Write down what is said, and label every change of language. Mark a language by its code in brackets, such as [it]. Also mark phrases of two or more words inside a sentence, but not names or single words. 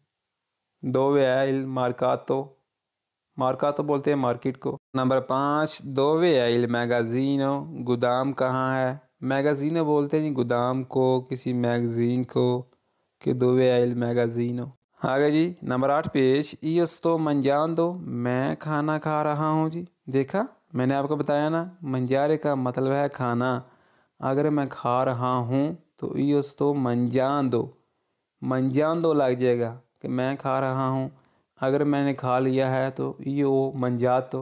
[it] dov'è mercato, [hi] मार्कातो बोलते हैं मार्केट को। नंबर 5, [it] dov'è magazzino, [hi] गोदाम कहाँ है? मैगजीनो बोलते हैं जी गोदाम को, किसी मैगजीन को, कि [it] dov'è magazzino. [hi] आगे जी, नंबर 8 पेज, [it] io sto mangiando, [hi] मैं खाना खा रहा हूँ जी। देखा, मैंने आपको बताया ना, मंजारे का मतलब है खाना। अगर मैं खा रहा हूँ तो [it] io sto mangiando, [hi] मंजांदो लग जाएगा कि मैं खा रहा हूँ। अगर मैंने खा लिया है तो [it] io mangiato.